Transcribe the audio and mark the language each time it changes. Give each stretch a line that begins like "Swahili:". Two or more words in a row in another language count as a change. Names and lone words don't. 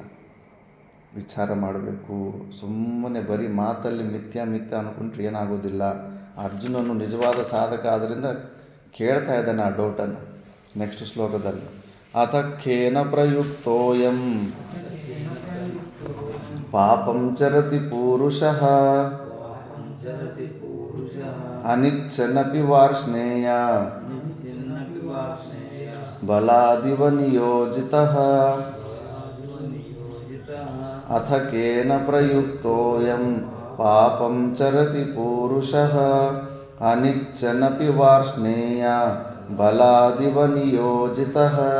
Kannada: ವಿಚಾರ ಮಾಡಬೇಕು. ಸುಮ್ಮನೆ ಬರೀ ಮಾತಲ್ಲಿ ಮಿಥ್ಯ ಅಂದ್ಕೊಂಡ್ರೆ ಏನಾಗೋದಿಲ್ಲ. ಅರ್ಜುನನು ನಿಜವಾದ ಸಾಧಕ ಆದ್ದರಿಂದ ಕೇಳ್ತಾ ಇದ್ದಾನೆ ಆ ಡೌಟನ್ನು. ನೆಕ್ಸ್ಟ್ ಶ್ಲೋಕದಲ್ಲಿ
Sanskrit: ಅಥಖೇನ ಪ್ರಯುಕ್ತೋಯಂ ಪಾಪಂ ಚರತಿ ಪೂರುಷಃ ಅನಿಚ್ಛನಪಿ ವಾರ್ಷ್ಣೇಯ ಬಲಾದಿವ ನಿಯೋಜಿತಃ. ಅಥಖೇನ ಪ್ರಯುಕ್ತೋಯಂ ಪಾಪಂ ಚರತಿ ಪೂರುಷಃ ಅನಿಚ್ಛನಪಿ ವಾರ್ಷ್ಣೇಯ ಬಲಾದಿವ ನಿಯೋಜಿತಃ.